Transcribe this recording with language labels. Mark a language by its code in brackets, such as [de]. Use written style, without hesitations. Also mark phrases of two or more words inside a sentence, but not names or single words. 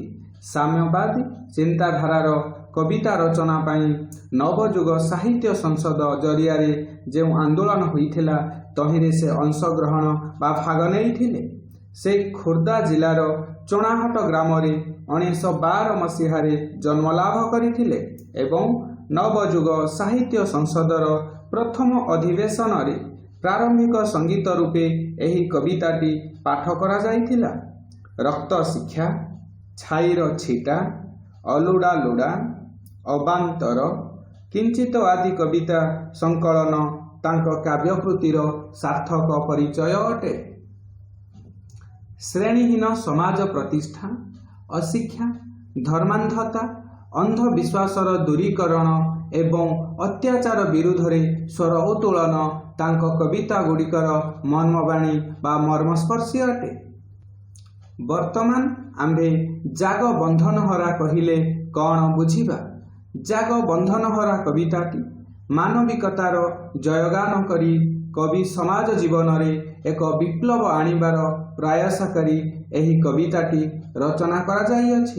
[or] ସାମ୍ୟବାଦୀ ଚିନ୍ତାଧାରାର କବିତା ରଚନା ପାଇଁ ନବଯୁଗ ସାହିତ୍ୟ ସଂସଦ ଜରିଆ ଯୋ ଆନ୍ଦୋଳନ ହୋଇଥିଲା ତହିଁରେ ସେ ଅଂଶଗ୍ରହଣ ବା ଭାଗ ନହିଁ। ସେ ଖୋର୍ଦ୍ଧା ଜିଲ୍ଲାର ଚଣାହାଟ ଗ୍ରାମ 1912 ମସିହ ଜନ୍ମଲାଭ କରଥିଲେ ଏବଂ ନବଯୁଗ ସାହିତ୍ୟ ସଂସଦର ପ୍ରଥମ ଅଧିବେଶନ ରେ ପ୍ରାରମ୍ଭିକ ସଙ୍ଗୀତ ରୂପେ ଏହି କବିତାଟି ପାଠ କରା ଯାଇଥିଲା। ରକ୍ତ ଶିକ୍ଷା, ଛାଇର ଛିଟା, ଅଲୁଡ଼ା ଲୁଡ଼ା, ଅବାନ୍ତର, କିଞ୍ଚିତ ଆଦି କବିତା ସଙ୍କଳନ ତାଙ୍କୋ କାବ୍ୟକୃତିର ସାର୍ଥକ ପରିଚୟ ଅଟେ। ଶ୍ରେଣୀହୀନ ସମାଜ ପ୍ରତିଷ୍ଠା, ଅଶିକ୍ଷା, ଧର୍ମାନ୍ଧତା, ଅନ୍ଧବିଶ୍ୱାସର ଦୂରୀକରଣ ଏବଂ ଅତ୍ୟାଚାର ବିରୁଦ୍ଧ ରେ ସ୍ୱର ଉତ୍ତୋଳନ ତାଙ୍କୋ କବିତା ଗୁଡ଼ିକର ମର୍ମବାଣୀ ବା ମର୍ମସ୍ପର୍ଶୀ ଅଟେ। ବର୍ତ୍ତମାନ ଆମ୍ଭେ ଯାଗ ବନ୍ଧନ ହରା କହିଲେ କଉଣ ବୁଝିବା। ଯାଗ ବନ୍ଧନ ହରା କବିତାଟି ମାନବିକତାର ଜୟଗାନ କରି କବି ସମାଜ ଜୀବନ ରେ ଏକ ବିପ୍ଳବ ଆଣିବାର ପ୍ରୟାସ କରି ଏହି କବିତାଟି ରଚନା କରା ଯାଇଅଛି।